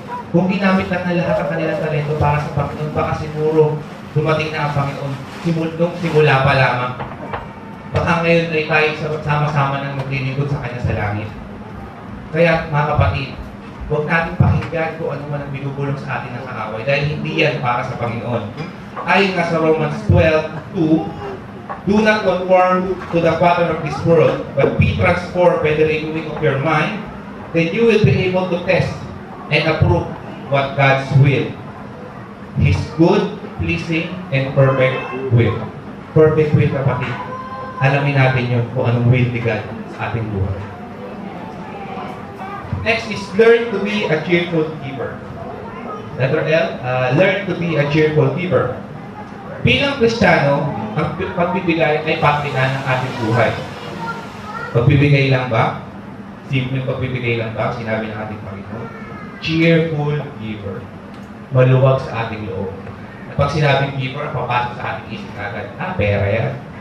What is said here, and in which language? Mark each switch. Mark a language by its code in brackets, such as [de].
[tl] Kung ginamit lang na lahat ang kanilang talento para sa Panginoon, baka siguro dumating na ang Panginoon simula pa lamang. Baka ngayon ay tayo sama-sama nang maglilingkod sa Kanya sa langit. Kaya mga kapatid, huwag natin pakinggan kung ano man ang binubulong sa atin ng kaaway dahil hindi yan para sa Panginoon. Ayon nga sa [en] Romans 12:2, do not conform to the pattern of this world, but be transformed by the renewing of your mind, then you will be able to test and approve what God's will, His good, pleasing, and perfect will. Perfect will, [tl] kapatid. Alamin natin yun kung anong will ni God sa ating buhay. [en] Next is learn to be a cheerful giver. Letter L, learn to be a cheerful giver. [tl] Bilang Kristiyano, ang pagbibigay ay patingan ng ating buhay. Pagbibigay lang ba? Simple pagbibigay lang ba? Sinabi ng ating Panginoon. [en] Cheerful giver. [tl] Maluwag sa ating loob. At pag sinabing giver, papasok sa ating isip agad. Pera yan.